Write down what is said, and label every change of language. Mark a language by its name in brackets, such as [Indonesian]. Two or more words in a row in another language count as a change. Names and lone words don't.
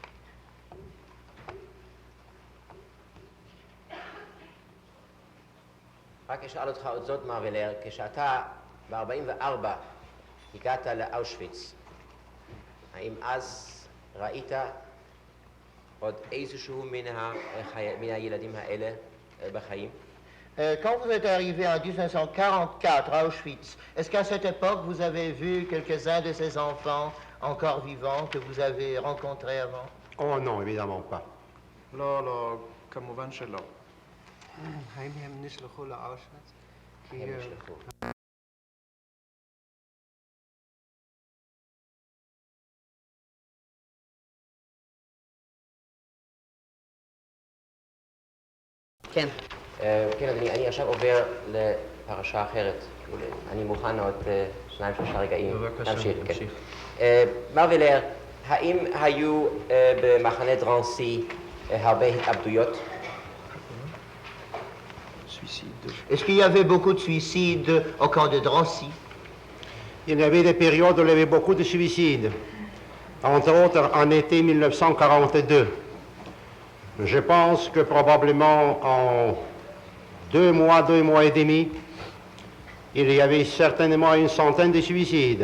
[Hebrew] רק אשאל אותך עוד זאת, מר ולר, כשאתה ב-44 הגעת לאושוויץ, האם אז ראית עוד איזשהו מן הילדים האלה בחיים? [French] Quand vous êtes arrivé en 1944 à Auschwitz, est-ce qu'à cette époque vous avez vu quelques-uns de ces enfants encore vivants que vous avez rencontrés avant? Oh non, évidemment pas. [Hebrew] לא, לא, כמובן שלא. האם הם נשלחו לאושוויץ? הם נשלחו. כן. כן, אדוני, אני עכשיו עובר לפרשה אחרת. אני מוכן עוד 2-3 רגעים. בבקשה, נמשיך. מר ולר, האם היו במחנה דרנסי הרבה התאבדויות? [French] Est-ce qu'il y avait beaucoup de suicides au camp de Drancy? Il y avait des périodes où il y avait beaucoup de suicides, entre autres en été 1942. Je pense que probablement en 2 mois et demi, il y avait certainement une centaine de suicides.